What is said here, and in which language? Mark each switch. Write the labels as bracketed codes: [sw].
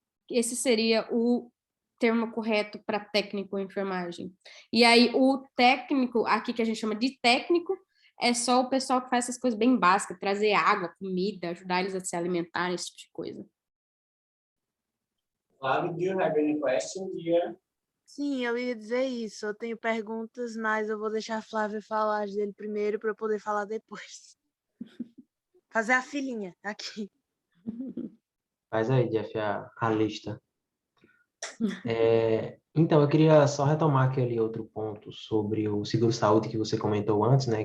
[pt] Esse seria o termo correto para técnico em enfermagem. E aí, o técnico, aqui que a gente chama de técnico, é só o pessoal que faz essas coisas bem básicas, trazer água, comida, ajudar eles a se alimentar, esse tipo de coisa. [en] Flávio, do you have any questions here? [pt] Sim, eu ia dizer isso. Eu tenho perguntas, mas eu vou deixar a Flávia falar dele primeiro para eu poder falar depois. Fazer a filinha aqui. Faz aí, Jeff, a lista. Então, eu queria só retomar aquele outro ponto sobre o seguro-saúde que você comentou antes, né?